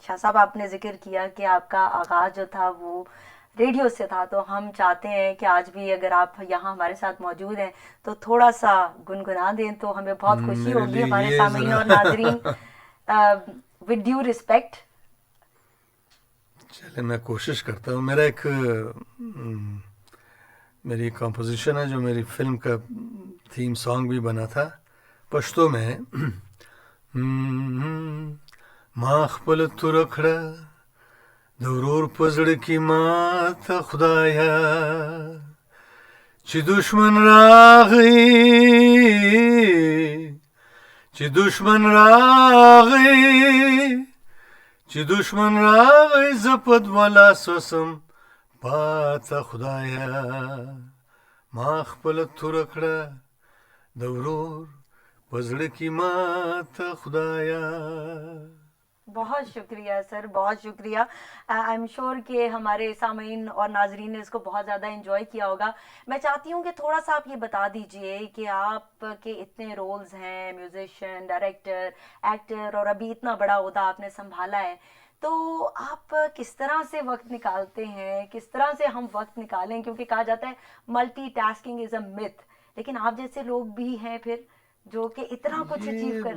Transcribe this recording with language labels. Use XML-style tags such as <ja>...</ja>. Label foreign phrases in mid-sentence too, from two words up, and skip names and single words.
<ur>شاہ صاحب, آپ نے ذکر کیا کہ آپ کا آغاز جو تھا وہ ریڈیو سے تھا, تو ہم چاہتے ہیں کہ آج بھی اگر آپ یہاں ہمارے ساتھ موجود ہیں تو تھوڑا سا گنگنا دیں تو ہمیں بہت خوشی ہوگی, ہمارے سامعین اور ناظرین.</ur> <en>With due respect.</en> <ur>چلے میں کوشش کرتا ہوں. میری کمپوزیشن ہے جو میری فلم کا</ur> <en>theme song</en> <ur>بھی بنا تھا, پشتو میں.</ur> <ps>ما خپل ترکړه د ورور په زړه کې ماته خدایا, چې دشمن راغی زه په دوه لاسو سم پاته خدایا. ما خپل ترکړه د ورور پزړه کی ماته خدایا.</ps> <ur>بہت شکریہ سر, بہت شکریہ.</ur> <en>I am sure</en> <ur>کہ ہمارے سامعین اور ناظرین نے اس کو بہت زیادہ انجوائے کیا ہوگا. میں چاہتی ہوں کہ تھوڑا سا آپ یہ بتا دیجئے کہ آپ کے اتنے رولز ہیں, میوزیشین, ڈائریکٹر, ایکٹر, اور ابھی اتنا بڑا عہدہ آپ نے سنبھالا ہے, تو آپ کس طرح سے وقت نکالتے ہیں, کس طرح سے ہم وقت نکالیں, کیونکہ کہا جاتا ہے</ur> <en>multi tasking is a myth,</en> <ur>لیکن آپ جیسے لوگ بھی ہیں پھر جو کہ اتنا کچھ اچیو کرتے ہیں.</ur>